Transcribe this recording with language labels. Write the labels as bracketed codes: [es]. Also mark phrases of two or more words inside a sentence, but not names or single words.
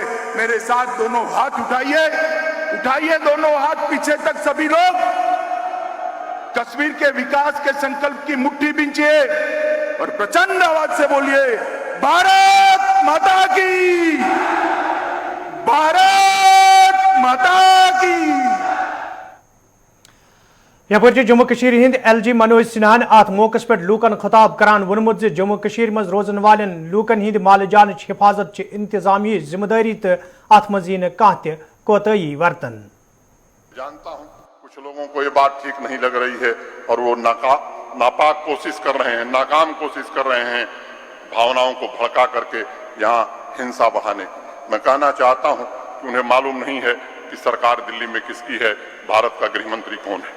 [hi] मेरे साथ दोनों हाथ उठाइए, उठाइए दोनों हाथ पीछे तक सभी लोग। कश्मीर के विकास के संकल्प की मुट्ठी बींचिए और प्रचंड आवाज से बोलिए, भारत माता की, भारत माता की। [ks] यपर जम्मू कश्मीर हिंद LG मनोज सिन्हान अत मौके पे लूकन खिताब करान वोनमुत जे जम्मू कश्मीर मज रोजन वालेन लूकन हिंद माल जान हिफाजत इंतजामी जिम्मेदारी तो अत मज यी कह कोताही वर्तन। [hi] जानता हूं कुछ लोगों को ये बात ठीक नहीं लग रही है और वो नापाक कोशिश कर रहे हैं, नाकाम कोशिश कर रहे हैं भावनाओं को भड़का करके यहाँ हिंसा बढ़ाने की। मैं कहना चाहता हूं कि उन्हें मालूम नहीं है कि सरकार दिल्ली में किसकी है, भारत का गृह मंत्री कौन है।